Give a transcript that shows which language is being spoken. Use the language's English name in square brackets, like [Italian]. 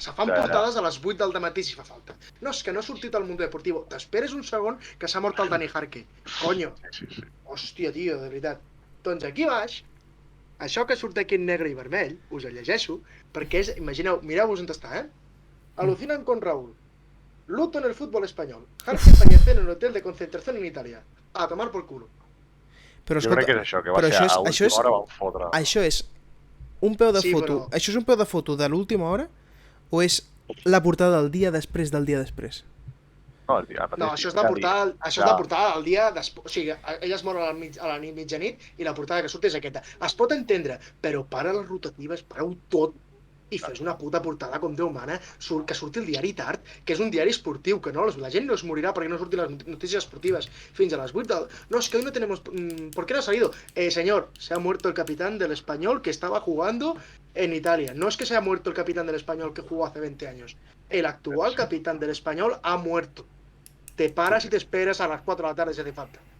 [Catalan] Se fan portades a les 8 del dematí si fa falta. No, és que no ha sortit al Mundo Deportivo. T'esperes un segon que s'ha mort el Dani Jarque. Conyo. Hòstia, tio, de veritat. Doncs aquí baix, això que surt aquí en negre i vermell, us el llegeixo, perquè és, imagineu, mireu-vos on està, [Spanish] Alucinan con Raúl. Luto en el fútbol español. Jarque falleció en un hotel de concentración en Italia. A tomar por culo. [Catalan] Però jo crec que és això, que va ser a última hora van fotre. Això és un peu de foto. Això és un peu de foto de l'última hora o és la portada del dia després del dia després? No, el dia. No, això és la portada del dia després. O sigui, ella es mor a la mitjanit i la portada que surt és aquesta. Es pot entendre, però para les rotatives, pareu tot i fes una puta portada com Déu mana, que surti el diari tard, que és un diari esportiu, que no, la gent no es morirà perquè no surtin les noticias esportivas fins a las 8 del... [Spanish] No, es que hoy no tenemos... ¿Por qué no ha salido? Señor, se ha muerto el capitán del Español que estaba jugando en Italia. No es que se ha muerto el capitán del Español que jugó hace 20 años. El actual capitán del Español ha muerto. Te paras y te esperas a las 4 de la tarde si hace falta.